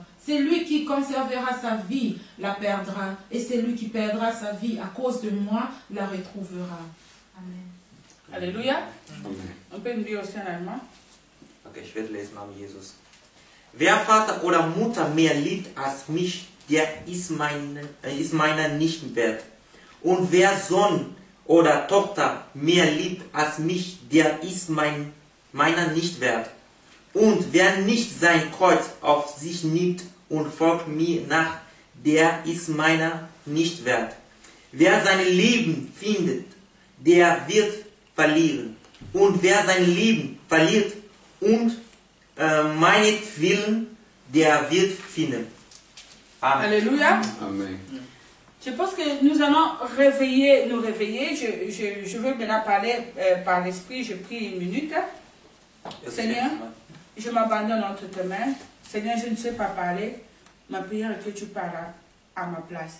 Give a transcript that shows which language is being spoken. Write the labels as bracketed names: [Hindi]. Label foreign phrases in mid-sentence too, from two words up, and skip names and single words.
[French] Celui qui conservera sa vie la perdra. Et celui qui perdra sa vie à cause de moi la retrouvera. Amen. Alléluia. On peut nous lire aussi en allemand. [German] Okay, ich werde lesen am Jesus. Wer Vater oder Mutter mehr liebt als mich, der ist meiner nicht wert. Und wer Sohn oder Tochter mehr liebt als mich, der ist mein meiner nicht wert. Und wer nicht sein Kreuz auf sich nimmt und folgt mir nach, der ist meiner nicht wert. Wer sein Leben findet, der wird verlieren. Und wer sein Leben verliert und meinetwillen, der wird finden. Amen. Alléluia. Amen. [French] Je pense que nous allons nous réveiller. Je veux maintenant parler par l'esprit. Je prie une minute. Seigneur, je m'abandonne entre tes mains. Seigneur, je ne sais pas parler. Ma prière est que tu parles à ma place.